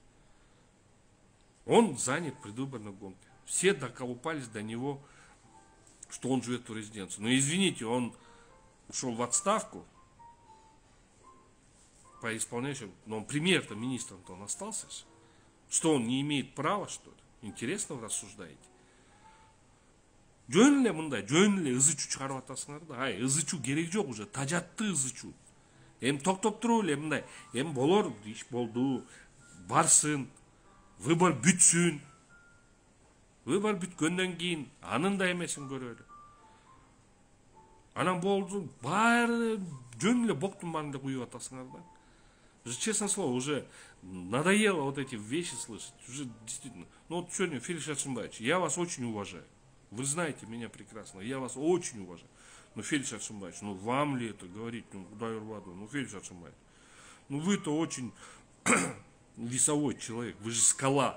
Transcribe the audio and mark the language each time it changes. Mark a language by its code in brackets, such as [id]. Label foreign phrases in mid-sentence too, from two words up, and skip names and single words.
[ru] Он занят предвыборной гонкой. Все доколупались до него, что он живет в резиденции. Но извините, он ушел в отставку по исполняющему, но он премьер-то, министром-то он остался же. Что, он не имеет права, что ли? Интересно вы рассуждаете? [ky] Жөн эле мындай, жөн эле ызычу чыгарып атасыңар да. Ай, ызычу керек жок уже, тажатты ызычу. Эми токтоп туруп эле мындай, эми болор, иш болду, барсын, выбор бүтсүн. Выбор бүткөндөн кийин анын да эмесин көрөлү. Анан болду, баары жөн эле боктун баарын эле куюп атасыңар да. [ru] Честное слово, уже надоело вот эти вещи слышать. Уже действительно. Ну вот сегодня, Феликс Шатшимбаевич, я вас очень уважаю. Вы знаете меня прекрасно, я вас очень уважаю. Но, Феликс Шатшимбаевич, ну вам ли это говорить, ну Феликс Шатшимбаевич, ну вы-то очень весовой человек, вы же скала.